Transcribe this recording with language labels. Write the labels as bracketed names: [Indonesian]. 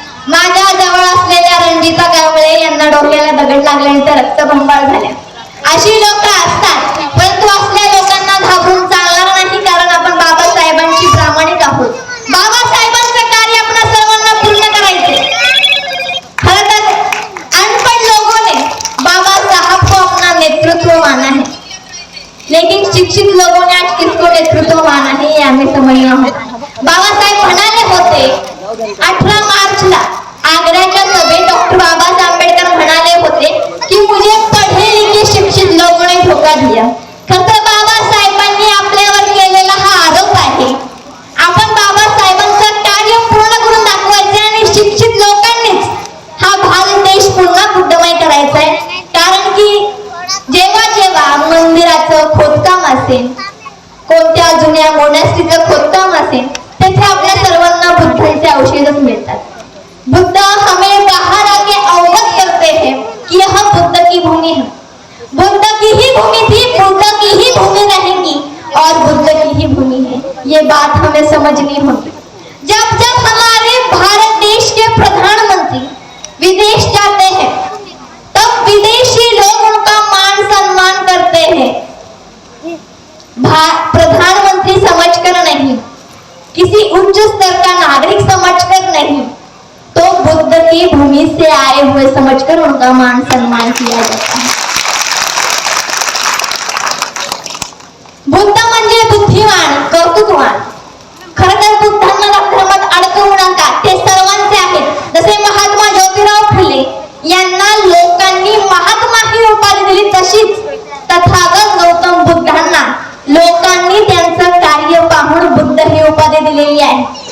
[Marathi] माझ्या जवळ असलेल्या रणजिता कांबळे यांना डोक्याला दगड लागल्यानंतर रक्तबंबाळ झाल्या. अशी लोक असतात, परंतु असल्या लोकांना घाबरून चालणार नाही, कारण आपण बाबासाहेबांची प्रामाणिक आहोत. बाबासाहेबांचं कार्य आपण सर्वांना पूर्ण करायचे. खरं तर [Hindi] अनपढ़ लोगों ने बाबा साहब को अपना नेतृत्व माना है, लेकिन शिक्षित लोगों ने आज किसको नेतृत्व माना है ये हमें समझना होगा. [Marathi] बाबासाहेब म्हणाले होते 18 मार्चला आग्र्याच्या सभेत डॉक्टर बाबासाहेब आंबेडकर म्हणाले होते की [Hindi] मुझे पढ़े लिखे शिक्षित लोगों ने धोखा दिया. [Marathi] खरं बाबासाहेबांनी आपल्यावर केलेला हा आरोप आहे. आपण बाबासाहेबांचं कार्य पूर्ण करून दाखवायचे आणि शिक्षित लोकांनीच हा भारत देश पुन्हा बुद्धमय करायचा आहे. कारण की जेव्हा जेव्हा मंदिराचं खोदकाम असेल, कोणत्या जुन्या मोनॅस्ट्रीचं खोदकाम असेल, तेथे आपल्या सर्वांना बुद्धांचे औषधच मिळतात. [Hindi] बुद्ध हमें बाहर आके अवगत करते हैं कि यह बुद्ध की भूमि है, बुद्ध की ही भूमि थी, बुद्ध की ही भूमि रहेगी और बुद्ध की ही भूमि है. ये बात हमें समझनी होगी. जब जब हमारे भारत देश के प्रधानमंत्री विदेश जाते हैं, तब विदेशी लोग उनका मान सम्मान करते हैं. प्रधानमंत्री समझकर नहीं, किसी उच्च स्तर का नागरिक समझकर नहीं, तो बुद्ध की भूमि से आए हुए समझकर उनका मान सम्मान किया जाता है. [Marathi] बुद्ध म्हणजे बुद्धिवान, कौतुकवान. खरं तर बुद्धांना धर्मात अडकवू नका, ते सर्वांचे आहेत. जसे महात्मा ज्योतिराव फुले यांना लोकांनी महात्मा ही उपाधी दिली, तशीच तथागत गौतम बुद्धांना लोकांनी त्यांचं कार्य पाहून बुद्ध ही उपाधी दिलेली आहे.